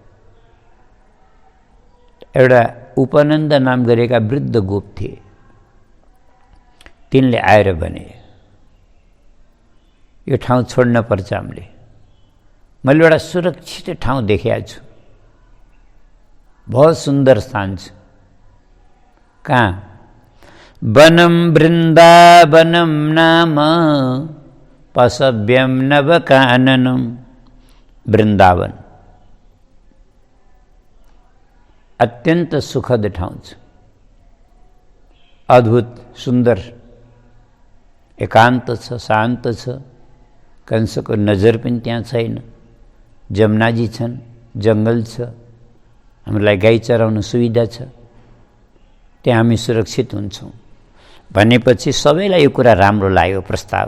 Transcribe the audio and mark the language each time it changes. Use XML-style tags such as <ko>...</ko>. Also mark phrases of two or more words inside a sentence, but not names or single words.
<ne>एउटा उपनन्द नाम गरेका वृद्ध गोप थिए, तिनले आएर भने यो ठाउँ छोड्न पर्छ हामीले, मैले एउटा सुरक्षित ठाउँ देखेको छु, बहुत सुन्दर स्थान छ। कहाँ?</ne> <sa>वनम वृन्दावनम नाम पशव्यम नवकाननम।</sa> <ne>वृन्दावन अत्यन्त सुखद ठाउँ छ, अद्भुत सुन्दर, एकान्त छ, शान्त छ, कंसको नजर पनि त्यहाँ छैन, जमुनाजी छन्, जङ्गल छ, हामीलाई गाई चराउन सुविधा छ, त्यहाँ हामी सुरक्षित हुन्छौँ भनेपछि सबैलाई यो कुरा राम्रो लाग्यो, प्रस्ताव।</ne>